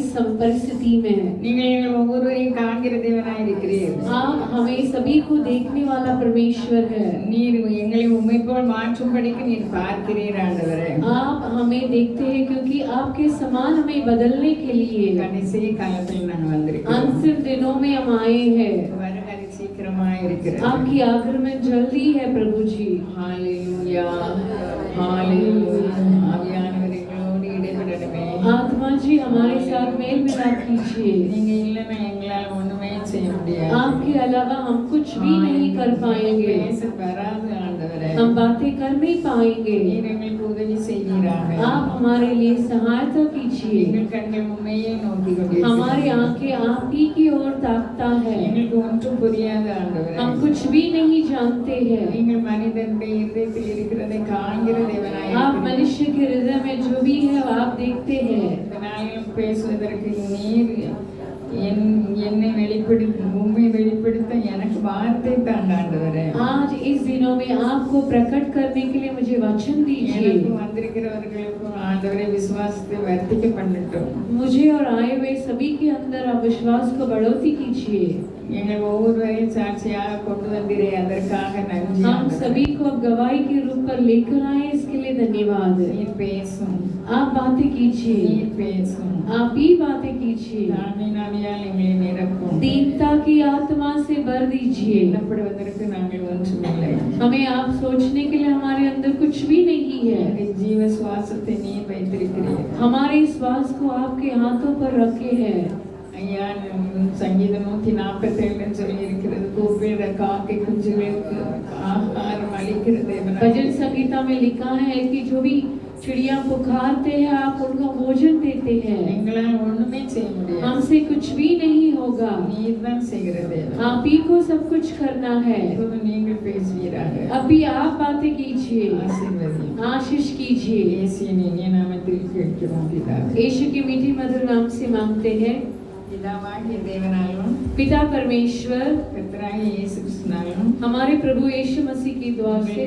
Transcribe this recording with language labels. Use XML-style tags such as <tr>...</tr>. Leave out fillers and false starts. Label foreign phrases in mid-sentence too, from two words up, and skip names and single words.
<hi>परिस्थिति में है।</hi> <ta>நீங்கள் ஒவ்வொருவரையும் காண்கிற தேவனாய் இருக்கிறீர்.</ta> <hi>आप हमें सभी को देखने वाला परमेश्वर है।</hi> <ta>நீர் எங்களை உம்மை போல் மாற்றும்படிக்கு நீர் பார்க்கிறீர் ஆண்டவரே.</ta> <hi>आप हमें देखते हैं क्योंकि आपके समान हमें बदलने के लिए</hi> <ta>கடைசி காலத்தில் நாங்கள் வந்திருக்கிறோம்.</ta> <hi>अंतिम दिनों में हम आए हैं।</hi> <ta>வருகை சீக்கிரமாய் இருக்கிறது.</ta> <hi>आपकी आगमन जल्दी है प्रभु जी।</hi> <ta>हालेलुया हालेलुया ஆவியானவரோடு இடைபடணுமே.</ta> <hi>आत्मा जी हमारे साथ मेल मिलाप कीजिए।</hi> <ta>நீங்க இல்லைன்னா எங்களால் ஒண்ணுமே செய்ய முடியாது.</ta> <hi>आपके अलावा हम कुछ भी नहीं कर पाएंगे।</hi> <ta>பேச வராது ஆண்டவரே.</ta> <hi>हम बातें कर नहीं पाएंगे।</hi> <ta>நீர் எங்களுக்கு உதவி செய்வீராக.</ta> <hi>आप हमारे लिए सहायता कीजिए।</hi> <ta>எங்கள் கண்கள் உம்மையே நோக்கி கொண்டிருக்கிறது.</ta> <hi>हमारी आंखें आप ही की ओर ताकता है।</hi> <ta>எங்களுக்கு ஒன்றும் புரியாது ஆண்டவரே.</ta> <hi>हम कुछ भी नहीं जानते हैं।</hi> <ta>நீங்கள் மனிதனுடைய இதயத்தில் இருக்கிறதை காண்கிற தேவனாய்</ta> <hi>आप मनुष्य के हृदय में जो भी है वो आप देखते हैं।</hi> <ta>இதனாலும் பேசுவதற்கு நீர் என்னை வெளிப்படுத்த உம்மை வெளிப்படுத்த எனக்கு வார்த்தை தாங்க ஆண்டவரே.</ta> <hi>आज इस दिनों में आपको प्रकट करने के लिए मुझे वचन दीजिए।</hi> <ta>எனக்கு வந்திருக்கிறவர்களுக்கும் ஆண்டவரே விசுவாசத்தை வர்த்திக்க பண்ணட்டும்.</ta> <hi>मुझे और आए हुए सभी के अंदर आप विश्वास को बढ़ोतरी कीजिए।</hi> <ta>எங்கள் ஒவ்வொருவரையும் சாட்சியாக கொண்டு வந்தீரே அதற்காக நன்றி.</ta> <hi>हम सभी को अब गवाही के रूप पर लेकर आए इसके लिए धन्यवाद।</hi> <ta>நீர் பேசும்.</ta> <hi>आप बातें कीजिए।</hi> <ta>நீர் பேசும்.</ta> <hi>आप ही बातें कीजिए।</hi> <ta>ஆவியால் எங்களை நிரப்பும்.</ta> <hi>दीनता की आत्मा से भर दीजिए।</hi> <ta>எண்ணப்படுவதற்கு நாங்கள் ஒன்றுமில்லை.</ta> <hi>हमें आप सोचने के लिए हमारे अंदर कुछ भी नहीं है।</hi> <ta>जीव சுவாசத்தை நீர் வைத்திருக்கிறீர்.</ta> <hi>हमारे श्वास को आपके हाथों पर रखे हैं।</hi> <ta>ஐயா சங்கீதம் 147 சொல்லி இருக்கிறது கூப்பிடுற காக்கை குஞ்சுகளுக்கு ஆகாரம் அளிக்கிற தேவன்।</ta> <hi>भजन संगीता में लिखा है कि जो भी चिड़िया पुकारते हैं आप उनको भोजन देते हैं।</hi> <ta>எங்களால் ஒண்ணுமே செய்ய முடியாது.</ta> <hi>हमसे कुछ भी नहीं होगा।</hi> <ta>நீர் தான் செய்கிற தேவன்।</ta> <hi>आप ही को सब कुछ करना है।</hi> <ta>இப்போது நீங்கள் பேசுவீராக.</ta> <hi>अभी आप बातें कीजिए।</hi> <ta>ஆசீர்வதியும்.</ta> <hi>आशीष कीजिए।</hi> <ta>இயேசுவின் இனிய நாமத்தில் கேட்கிறோம் பிதாவே।</ta> <hi>यीशु के मीठे मधुर नाम से मांगते हैं।</hi> <ta>பிதாவாகிய தேவனாலும்</ta> <hi>पिता परमेश्वर</hi> <ta>கர்த்தராகிய இயேசு கிறிஸ்துவினாலும்</ta> <hi>हमारे प्रभु यीशु मसीह की दुआ से</hi>